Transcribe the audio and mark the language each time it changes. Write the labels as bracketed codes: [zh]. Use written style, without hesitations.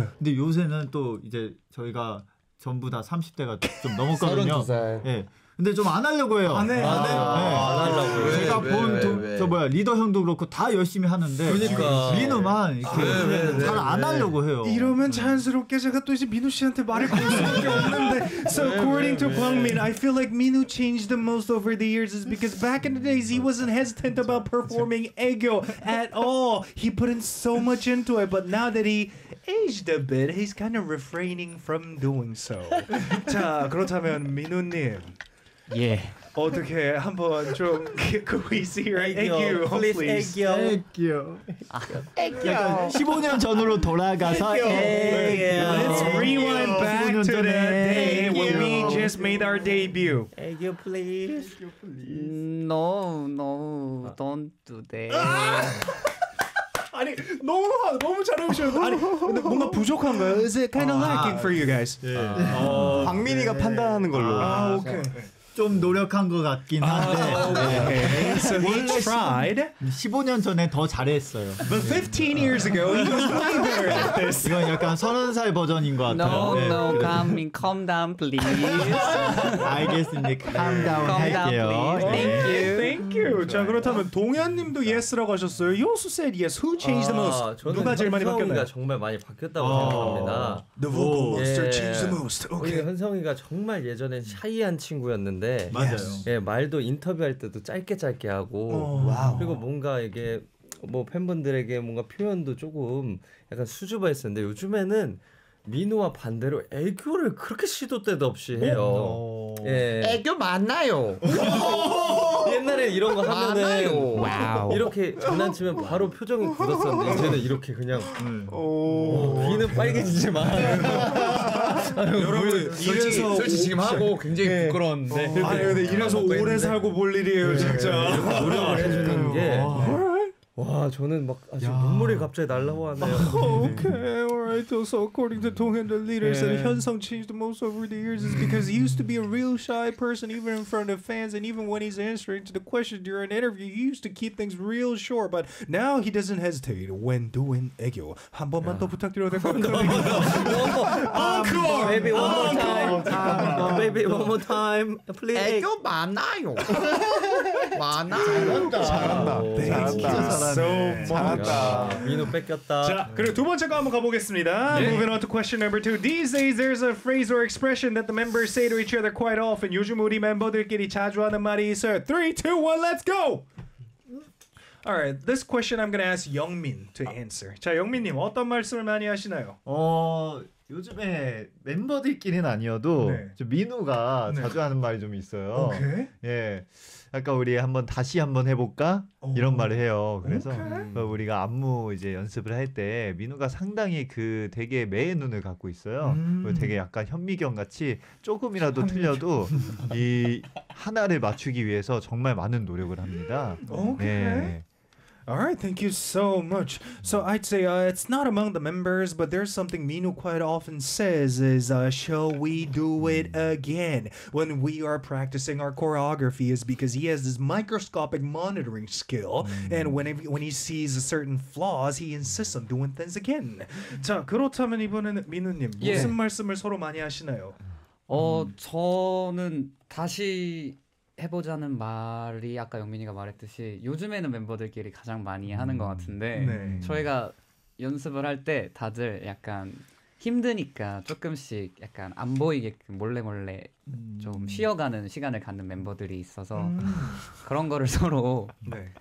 [ko] 근데 요새는 또 이제 저희가 전부 다 30대가 좀 넘었거든요. 32살. 네. 근데 좀 안 하려고 해요. 안 해. 안 해. 안 하려고. 왜, 제가 본 저 뭐야 리더 형도 그렇고 다 열심히 하는데 그러니까. 민우만 이렇게 잘 안 하려고 해요. 이러면 자연스럽게 제가 또 이제 민우 씨한테 말을 걸 수밖에 없는데. [en] So according to 광민, I feel like Minu changed the most over the years is because back in the days he wasn't hesitant about performing 애교 at all. He put in so much into it, but now that he aged a bit, he's kind of refraining from doing so. [ko] 자 그렇다면 민우님. 예. 어떻게 한번 좀 그리스 애교, [en] please [ko] 애교. 애교. 15년 전으로 돌아가서 애교. [en] Let's rewind back to that day when we just made our debut. [ko] 애교, [en] please. No, no, don't do that. [ko] 아니 너무 잘해오셔요. 아니 근데 뭔가 부족한가요? [en] Is it kind of lacking for you guys? [ko] 광민이가 판단하는 걸로. 아 오케이. 좀 노력한 것 같긴 한데 [en] okay. So he tried. [ko] 15년 전에 더 잘했어요. [en] But 15 years ago, he was way better at this. [ko] 이건 약간 30살 버전인 것 같아요. [en] No, [ko] 네. [en] Calming, calm down, please. [ko] 알겠습니다. [en] Calm down, calm [ko] 할게요. [en] Down, thank you. Thank you. [ko] 자, 그렇다면 동현님도 yes라고 하셨어요. [en] You also said yes. Who changed the most? [ko] 누가 제일 많이 바뀌었나요? 정말 많이 바뀌었다고 생각합니다. [en] The vocal monster changed the most. Okay. [ko] 현성이가 정말 예전엔 샤이한 친구였는데 맞아요. 예, 말도 인터뷰할 때도 짧게 하고 그리고 뭔가 이게 뭐 팬분들에게 뭔가 표현도 조금 약간 수줍어했었는데 요즘에는 민우와 반대로 애교를 그렇게 시도 때도 없이 해요. 예. 애교 많나요? 옛날에 이런 거 하면은 이렇게 장난치면 바로 표정이 굳었었는데 이제는 이렇게 그냥 귀는 빨개지지만 여러분 이래서 솔직히 지금 하고 굉장히 네. 부끄러운데 아 근데 이래서 오래 했는데. 살고 볼 일이에요 네. 진짜 노력을 해주는 게 와 저는 막 아직 눈물이 갑자기 날라오네요. [en] Okay, alright. So according to Donghyun, the leader said Hyunsung changed the most over the years is because he used to be a real shy person even in front of fans and even when he's answering to the questions during an interview, he used to keep things real short. But now he doesn't hesitate when doing 애교. [ko] 한 번만 더 부탁드려도 될까요? 한 번만 더. [en] Encore. Baby, one more time. Baby, one more time. Please. [ko] 애교 많아요. 많아요. 잘한다. 잘한다. [en] So much. [ko] 자, 그리고 두 번째 거 한번 가보겠습니다. [en] Moving on to question number two. These days, there's a phrase or expression that the members say to each other quite often. [ko] 요즘 우리 멤버들끼리 자주 하는 말이 있어요. [en] 3, 2, 1, let's go! Alright, this question I'm gonna ask Youngmin to answer. [ko] 자, 영민님 어떤 말씀을 많이 하시나요? 요즘에 멤버들끼리는 아니어도 네. 민우가 네. 자주 하는 말이 좀 있어요. 오케이. 예, 아까 우리 한번 다시 한번 해볼까 이런 말을 해요. 그래서 오케이. 우리가 안무 이제 연습을 할 때 민우가 상당히 그 되게 매의 눈을 갖고 있어요. 되게 약간 현미경 같이 조금이라도 틀려도 이 하나를 맞추기 위해서 정말 많은 노력을 합니다. 오케이. 예. [en] Alright, thank you so much. So I'd say it's not among the members, but there's something Minu quite often says is, shall we do it again? When we are practicing our choreography is because he has this microscopic monitoring skill, and when he sees certain flaws, he insists on doing things again. [ko] 자, 그렇다면 이번에는 민우님, 무슨 말씀을 서로 많이 하시나요? 저는 다시... 해보자는 말이 아까 영민이가 말했듯이 요즘에는 멤버들끼리 가장 많이 하는 것 같은데 네. 저희가 연습을 할 때 다들 약간 힘드니까 조금씩 약간 안 보이게끔 몰래 좀 쉬어가는 시간을 갖는 멤버들이 있어서 그런 거를 서로 네.